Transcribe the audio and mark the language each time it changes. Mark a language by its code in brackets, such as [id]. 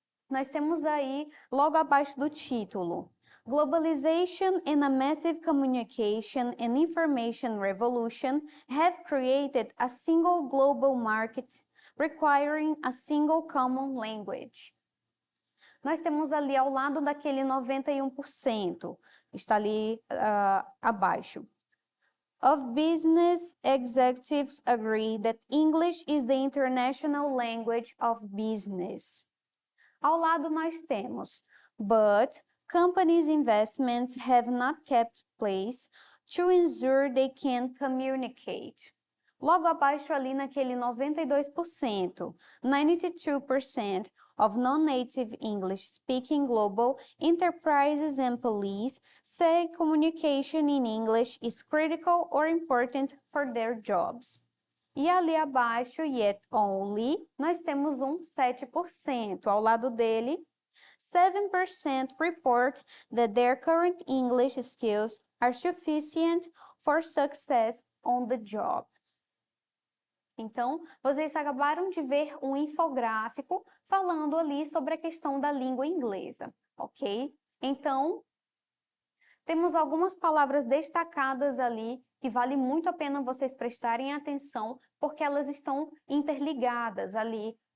[pt] Nós temos aí, logo abaixo do título, [en] Globalization and a massive communication and information revolution have created a single global market requiring a single common language. [pt] Nós temos ali ao lado daquele 91%, está ali abaixo. [en] Of business executives agree that English is the international language of business. [pt] Ao lado nós temos, [en] but companies' investments have not kept pace to ensure they can communicate. [pt] Logo abaixo ali naquele 92%, [en] 92% of non-native English-speaking global enterprises and police say communication in English is critical or important for their jobs. [pt] E ali abaixo, [en] yet only, [pt] nós temos um 7%. Ao lado dele, [en] 7% report that their current English skills are sufficient for success on the job. [pt] Então, vocês acabaram de ver um infográfico falando ali sobre a questão da língua inglesa, ok? Então, temos algumas palavras destacadas ali que vale muito a pena vocês prestarem atenção, porque elas estão interligadas ali.